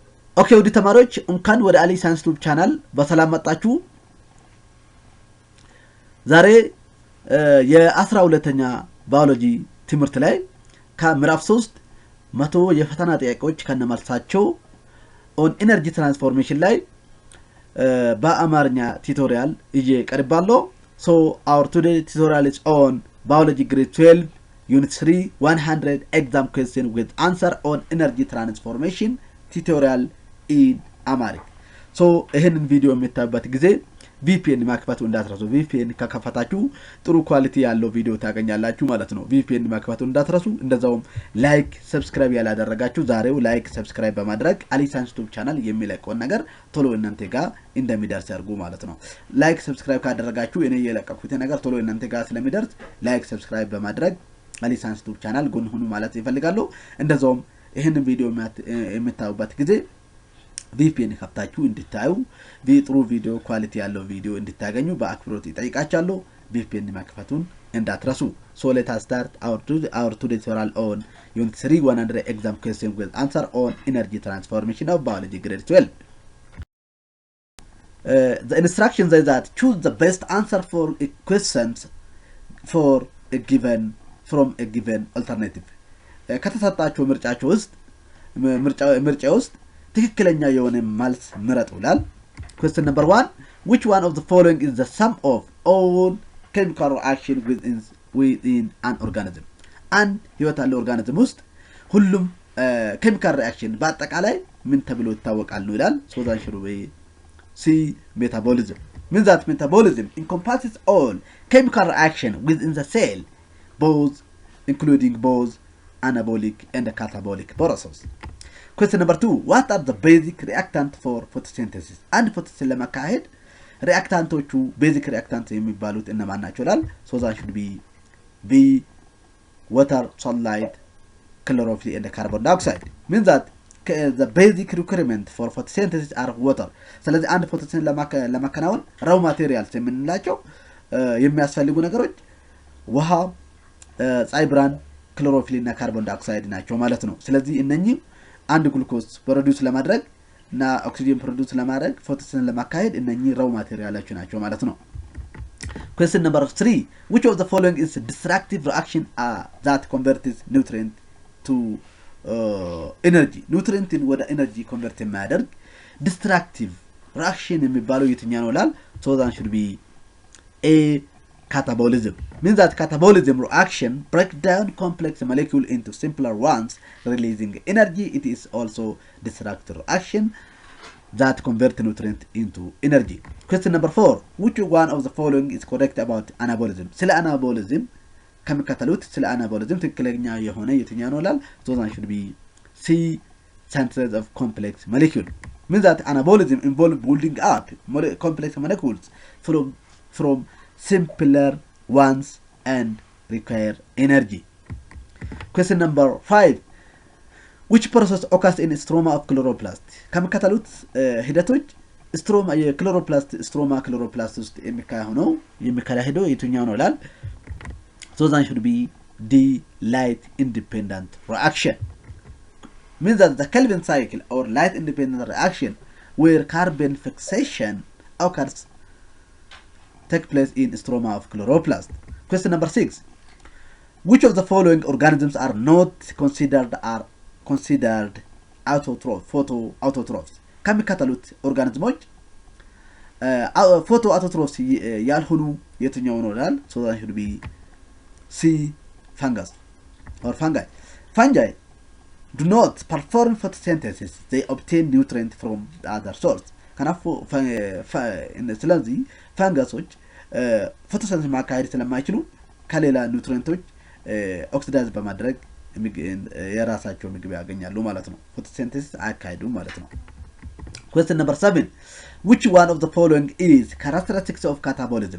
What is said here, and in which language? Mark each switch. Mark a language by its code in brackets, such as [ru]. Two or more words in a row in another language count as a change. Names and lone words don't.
[am] ኦኬ ወዲ ተማሪዎች እንኳን ወደ አሊ ሳይንስ [en] YouTube channel [am] በሰላም መጣችሁ። ዛሬ የ12ኛ ባዮሎጂ ትምህርት ላይ ከምዕራፍ 3 100 የፈተና ጥያቄዎች ከነመልሳቸው [en] on energy transformation [am] ላይ በአማርኛ ቱቶሪያል እየቀርባለሁ። [en] So our today tutorial is on biology grade 12 unit 3 100 exam question with answer on energy transformation tutorial in Amharic. [am] So ይሄንን ቪዲዮ የምታዩበት ጊዜ VPN ማክፈቱ እንዳትረሱ። VPN ከከፈታችሁ ጥሩ ኳሊቲ ያለው ቪዲዮ ታገኛላችሁ ማለት ነው። VPN ማክፈቱ እንዳትረሱ። እንደዛውም [en] like subscribe [am] ያላደረጋችሁ ዛሬው [en] like subscribe [am] በማድረግ አሊ ሳይንስ [en] YouTube channel [am] የሚለቀው ነገር ቶሎ እናንተ ጋር እንደሚደርስ ያርጉ ማለት ነው። [en] like subscribe [am] ካደረጋችሁ እኔ የለቀኩት ነገር ቶሎ እናንተ ጋር ስለሚደርስ [en] like subscribe [am] በማድረግ አሊ ሳይንስ [en] YouTube channel [am] ጎን ሁኑ ማለት ይፈልጋሉ። እንደዛውም ይሄንን ቪዲዮ የምታዩበት ጊዜ VPN ከፍታችሁ እንድታዩ ጥሩ [en] video quality [am] ያለው ቪዲዮ እንድታገኙ በአክብሮት ይጠይቃችኋለሁ። VPN ማክፈቱን እንዳትረሱ። [en] So let us start our today tutorial on unit 3 100 exam question with answer on energy transformation of biology grade 12. The instructions say that choose the best answer for a questions for a given from a given alternative. [am] ከተሰጣችሁ ምርጫችሁ ውስጥ ምርጫ ውስጥ ትክክለኛ የሆነ መልስ ምረጡ ይላል። [en] Question number 1, which one of the following is the sum of all chemical reaction within an organism? [am] አንድ ህይወት ያለው ኦርጋኒዝም ውስጥ ሁሉም ኬሚካል ሪአክሽን በአጠቃላይ ምን ተብሎ ይታወቃሉ ይላል። [en] So the answer will be C, metabolism. Means that metabolism encompasses all chemical reaction within the cell, both including both anabolic and catabolic processes. Question number 2, what are the basic reactants for photosynthesis? And photosynthesis [am] ለማካሄድ reactantoቹ [en] basic reactants [am] የሚባሉት እነማን ናቸው ይላል። [en] So that should be B, water, sunlight, chlorophyll and carbon dioxide. Means that the basic requirement for photosynthesis are water. [am] ስለዚህ አንድ ፎቶሲንተሲስ ለማከናወን [en] raw materials [am] የምንላቸው የሚያስፈልጉ ነገሮች ውሃ፣ ፀሐይ ብርሃን፣ chlorophyll እና [en] carbon dioxide [am] ናቸው ማለት ነው። ስለዚህ እነኚህ አንድ [en] glucose produce [am] ለማድረግ እና [en] oxygen produce [am] ለማድረግ ፎቶሲንተሲስ ለማካሄድ እነኚህ [en] raw materials [am] ናቸው ማለት ነው። [en] Question number 3, which of the following is destructive reaction that converts nutrient to energy? [am] ኑትሪንትን ወደ [en] energy convert [am] የሚያደርግ [en] destructive reaction [am] የሚባለው የትኛው ነው ይላል። [en] So that should be A, catabolism. Means that catabolism reaction break down complex molecule into simpler ones, releasing energy. It is also destructive reaction that convert nutrient into energy. Question number 4, which one of the following is correct about anabolism? [am] ስለ anabolism ከመከተሉት ስለ anabolism ትክክለኛ የሆነ የትኛው ነው ይላል። [en] So that should be C, synthesis of complex molecule. Means that anabolism involve building up complex molecules from simpler ones and require energy. Question number 5, which process occurs in stroma of chloroplast? [am] ከመከተሉት ሂደቶች stroma የክሎሮፕላስት [en] stroma chloroplast [am] ውስጥ የሚካሄደው የትኛው ነው ይላል። [en] So that should be D, light independent reaction. Means that the Kelvin cycle or light independent reaction where carbon fixation occurs take place in stroma of chloroplast. Question number 6, which of the following organisms are not considered photoautotrophs? [am] ከሚከተሉት ኦርጋኒዝሞች photoautotrophs ያልሆኑ የትኛው ነው ይላል። [en] So that should be C, fungus or fungi. Fungi do not perform photosynthesis. They obtain nutrient from the other source. [am] ከናፎ ስለዚህ ፈንገሶች ፎቶሲንተሲስ ማካሄድ ስለማይችሉ ከሌላ ኒውትሪየንቶች ኦክሲዳይዝ በማድረግ የራሳቸው ምግብ ያገኛሉ ማለት ነው። ፎቶሲንተሲስ አካሄዱም ማለት ነው። [en] Question number 7, which one of the following is characteristics of catabolism?